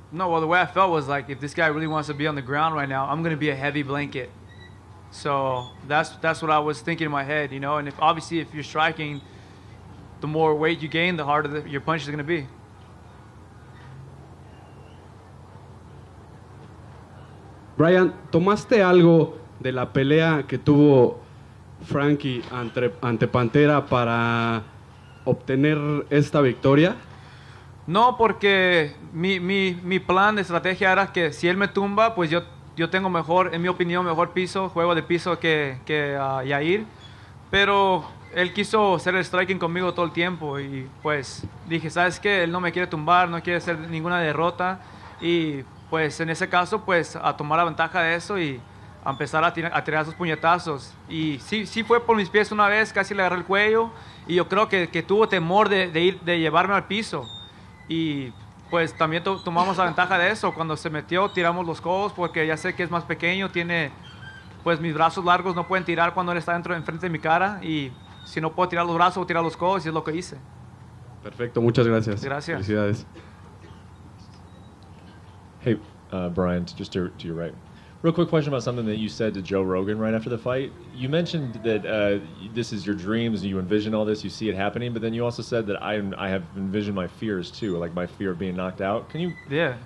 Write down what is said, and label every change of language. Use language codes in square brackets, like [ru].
[en] No, well, the way I felt was like, if this guy really wants to be on the ground right now, I'm going to be a heavy blanket. So that's what I was thinking in my head, you know. And obviously if you're striking, the more weight you gain, the harder your punch is going to be. [es] Brian, ¿tomaste algo de la pelea que tuvo Frankie ante Pantera para obtener esta victoria? No, porque mi plan de estrategia era que si él me tumba, pues yo tengo mejor, en mi opinión, mejor juego de piso que Yair. Pero él quiso hacer el striking conmigo todo el tiempo y pues dije, ¿sabes qué? Él no me quiere tumbar, no quiere hacer ninguna derrota, y pues en ese caso, pues a tomar la ventaja de eso y a empezar a tirar sus puñetazos. Y sí fue por mis pies una vez, casi le agarré el cuello, y yo creo que tuvo temor de llevarme al piso. Y pues también tomamos la ventaja de eso. Cuando se metió, tiramos los codos, porque ya sé que es más pequeño, tiene, pues mis brazos largos no pueden tirar cuando él está enfrente de mi cara, y si no puedo tirar los brazos, voy a tirar los codos, y es lo que hice. Perfecto, muchas gracias. Gracias. Felicidades. [en] Hey, Brian, just to your right. Real quick question about something that you said to Joe Rogan right after the fight. You mentioned that this is your dreams, you envision all this, you see it happening, but then you also said that I have envisioned my fears too, like my fear of being knocked out. Can you? Yeah.